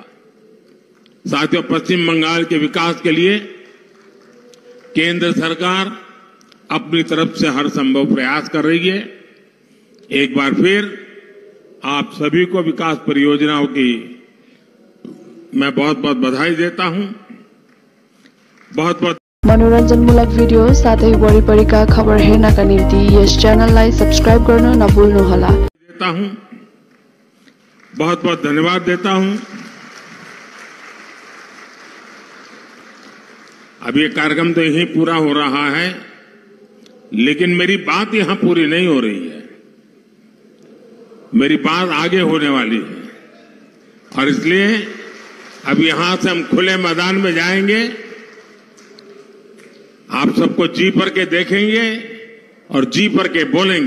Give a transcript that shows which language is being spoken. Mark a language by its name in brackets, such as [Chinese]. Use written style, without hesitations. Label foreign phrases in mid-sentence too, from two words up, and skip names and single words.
[Hindi] साथियों, पश्चिम बंगाल के विकास के लिए केंद्र सरकार अपनी तरफ से हर संभव प्रयास कर रही है। एक बार फिर आप सभी को विकास परियोजनाओं की मैं बहुत बहुत बधाई देता हूं। बहुत बहुत [Nepali] मनोरञ्जनमूलक भिडियो साथै वरिपरिका खबर हेर्नका निम्ति यस च्यानललाई सब्स्क्राइब गर्न नभुल्नुहोला। [Hindi] बहुत बहुत धन्यवाद देता हूं। अब ये कार्यक्रम तो यहीं पूरा हो रहा है, लेकिन मेरी बात यहां पूरी नहीं हो रही है। मेरी बात आगे होने वाली है और इसलिए अब यहां से हम खुले मैदान में जाएंगे, आप सबको जी भर के देखेंगे और जी भर के बोलेंगे।